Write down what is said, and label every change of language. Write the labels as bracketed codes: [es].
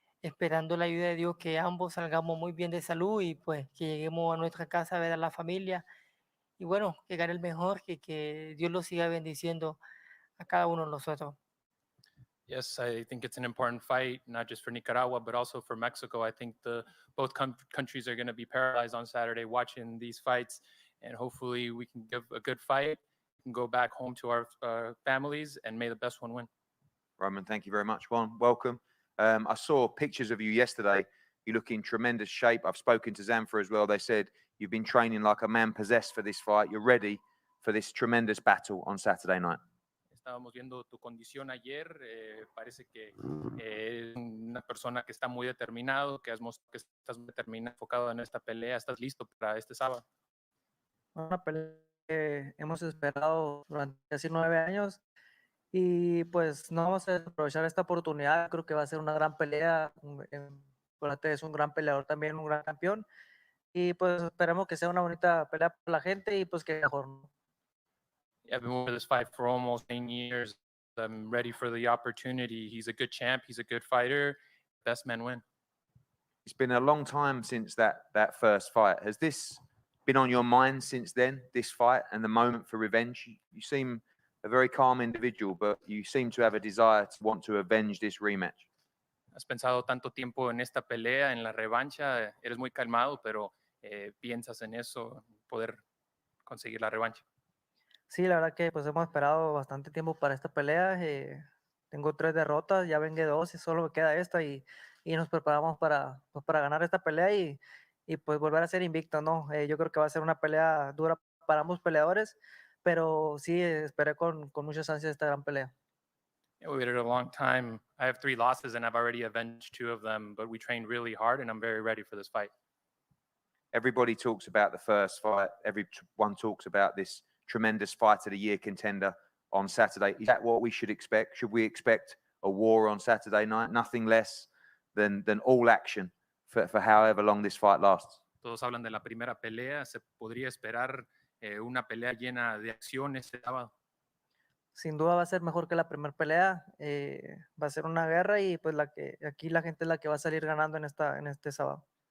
[es] esperando la ayuda de Dios que ambos salgamos muy bien de salud y pues que lleguemos a nuestra casa a ver a la familia y bueno, que gane el mejor, que Dios lo siga bendiciendo a cada uno de nosotros. [en] Yes, I think it's an important fight, not just for Nicaragua, but also for Mexico. I think both countries are going to be paralyzed on Saturday watching these fights, and hopefully we can give a good fight, we can go back home to our families, and may the best one win. Roman, thank you very much. Juan, welcome. I saw pictures of you yesterday. You look in tremendous shape. I've spoken to Zamfir as well. They said you've been training like a man possessed for this fight. You're ready for this tremendous battle on Saturday night. [es] Estábamos viendo tu condición ayer. Parece que eres una persona que está muy determinado, que has mostrado que estás muy determinado, enfocado en esta pelea. ¿Estás listo para este sábado? Una pelea que hemos esperado durante casi 9 años y pues no vamos a aprovechar esta oportunidad. Creo que va a ser una gran pelea. Chocolate es un gran peleador también, un gran campeón y pues esperamos que sea una bonita pelea para la gente y pues que mejor, ¿no? [en] I've been with this fight for almost 9 years. I'm ready for the opportunity. He's a good champ. He's a good fighter. Best men win. It's been a long time since that first fight. Has this been on your mind since then, this fight and the moment for revenge? You seem a very calm individual, but you seem to have a desire to want to avenge this rematch. [es] Has pensado tanto tiempo en esta pelea, en la revancha. Eres muy calmado, pero piensas en eso, poder conseguir la revancha. Sí, la verdad que pues hemos esperado bastante tiempo para esta pelea. Tengo 3 derrotas, ya vengué 2 y solo me queda esta y nos preparamos pues, para ganar esta pelea y pues volver a ser invicto, ¿no? Yo creo que va a ser una pelea dura para ambos peleadores, pero sí esperé con muchas ansias esta gran pelea. [en] Yeah, we waited a long time. I have 3 losses and I've already avenged 2 of them, but we trained really hard and I'm very ready for this fight. Everybody talks about the first fight. Everyone talks about this tremendous fight of the year contender on Saturday. Is that what we should expect? Should we expect a war on Saturday night? Nothing less than all action for however long this fight lasts. [es] Todos hablan de la primera pelea. Se podría esperar una pelea llena de acción este sábado. Sin duda va a ser mejor que la primera pelea. Va a ser una guerra y pues aquí la gente es la que va a salir ganando en este sábado.